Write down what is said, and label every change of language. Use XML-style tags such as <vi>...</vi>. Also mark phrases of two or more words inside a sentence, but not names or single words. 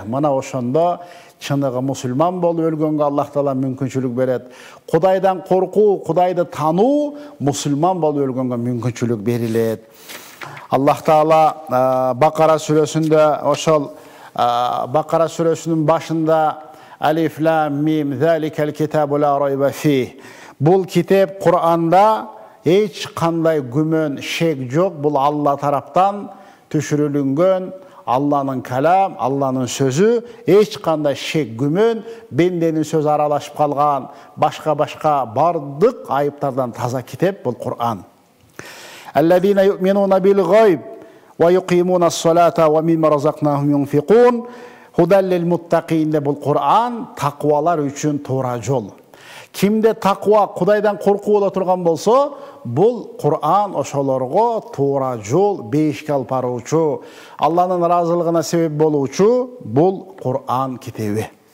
<ky>Мына ошондо чыныгы мусулман болуп өлгөнгө Аллах Таала мүмкүнчүлүк берет. Кудайдан коркуу, Кудайды тануу мусулман болуп өлгөнгө мүмкүнчүлүк берилет. Аллах Таала Бакара сүрөсүндө, ошол Бакара сүрөсүнүн башында</ky> <ar>الم ذلك الكتاب لا ريب فيه.</ar> <ky>Бул китеп Кур'анда эч кандай күмөн, шек жок. Бул Алла тараптан түшүрүлгөн Алланын калам, Алланын сөзү, эч кандай шек күмөн, бенденин сөзү аралашып калган, башка бардык айыптардан таза китеп бул Кур'ан.</ky> <ar>الذين يؤمنون بالغيب ويقيمون الصلاة ومما رزقناهم ينفقون. هدى للمتقين.</ar> <ky>Бул Кур'ан таквалар үчүн туура жол. Кимде таква, Кудайдан коркуу боло турган болсо, бул Кур'ан ошолорго туура жол, бейишке алып баруучу, Алланын ыраазылыгына себеп болуучу бул Кур'ан китеби.</ky>